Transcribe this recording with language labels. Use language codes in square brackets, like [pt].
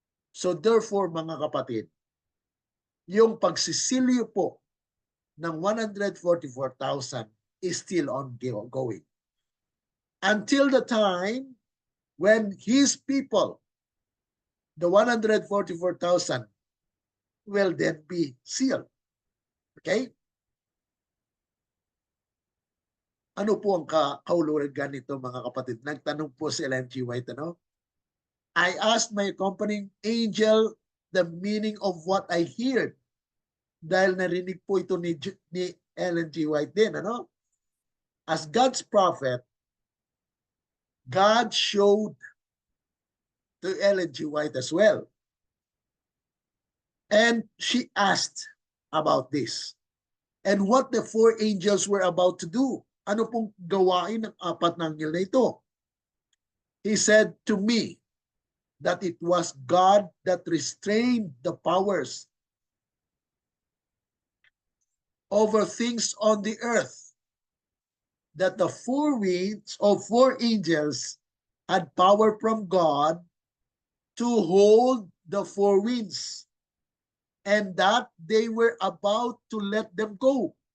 [en] So therefore, [tl] mga kapatid, yung pagsisilyo po ng 144,000 [en] is still ongoing. Until the time when his people, the 144,000, will then be sealed. Okay? [tl] Ano po ang kaulugan nito, mga kapatid? Nagtanong po si Ellen G. White, ano? [en] I asked my accompanying angel the meaning of what I heard. [tl] Dahil narinig po ito ni Ellen G. White din, ano? [en] As God's prophet, God showed to Ellen G. White as well. And she asked about this. And what the 4 angels were about to do. [tl] Ano pong gawain ng 4 na anghel na ito? [en] He said to me that it was God that restrained the powers over things on the earth, that the 4 winds of 4 angels had power from God to hold the 4 winds, and that they were about to let them go.